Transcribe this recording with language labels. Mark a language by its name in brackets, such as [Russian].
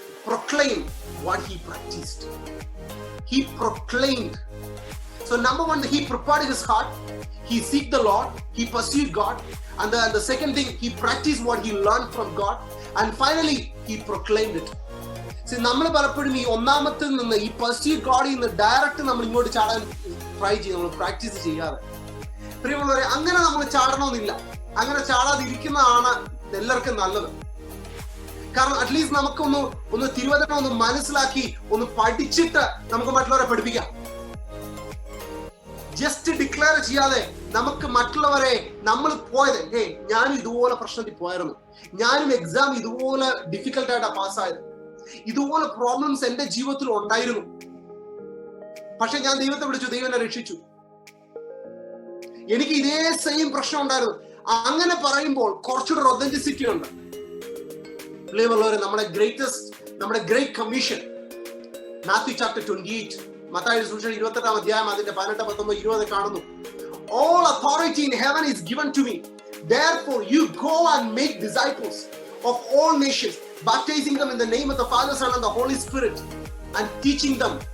[English] Proclaim what he practiced. He proclaimed. So number one, he prepared his heart. He seeked the Lord. He pursued God. And the second thing, he practiced what he learned from God. And finally, he proclaimed it. [Malayalam] See, നമ്മൾ പലപ്പോഴും ഈ ഒന്നാമത്തിൽ നിന്ന് ഈ [English] pursued God [Malayalam] നിന്ന് direct നമ്മൾ ഇങ്ങോട്ട് ചാടാൻ try ചെയ്യും, നമ്മൾ പ്രാക്ടീസ് ചെയ്യാതെ. പ്രിയമുള്ളവരെ, അങ്ങനെ നമ്മൾ ചാടണമെന്നില്ല. അങ്ങനെ ചാടാതിരിക്കുന്നതാണ് എല്ലാവർക്കും നല്ലത്. കാരണം അറ്റ്ലീസ്റ്റ് നമുക്കൊന്ന് തിരുവചനം ഒന്ന് മനസ്സിലാക്കി ഒന്ന് പഠിച്ചിട്ട് നമുക്ക് മറ്റുള്ളവരെ പഠിപ്പിക്കാം. ജസ്റ്റ് ഡിക്ലെയർ ചെയ്യാതെ നമുക്ക് മറ്റുള്ളവരെ നമ്മൾ പോയത്, ഞാനും ഇതുപോലെ പ്രശ്നത്തിൽ പോയായിരുന്നു, ഞാനും എക്സാം ഇതുപോലെ ഡിഫിക്കൽട്ടായിട്ടാ പാസ്സായത്, ഇതുപോലെ പ്രോബ്ലംസ് എന്റെ ജീവിതത്തിൽ ഉണ്ടായിരുന്നു, പക്ഷെ ഞാൻ ദൈവത്തെ വിളിച്ചു, ദൈവം എന്നെ രക്ഷിച്ചു, എനിക്ക് ഇതേ സെയിം പ്രശ്നം ഉണ്ടായിരുന്നു. അങ്ങനെ പറയുമ്പോൾ കുറച്ചുകൂടെ ഒതന്റിസിറ്റി ഉണ്ട്. പ്രിയമുള്ളവരെ, നമ്മുടെ ഗ്രേറ്റ് കമ്മീഷൻ മാത്യു ചാപ്റ്റർ 28, മത്തായിയുടെ സുവിശേഷം 28-ാം അധ്യായം അതിന്റെ 18, 19, 20 കാണുന്നു. [English] All authority in heaven is given to me. Therefore you go and make disciples of all nations, baptizing them in the name of the Father, Son and the Holy Spirit, and teaching them.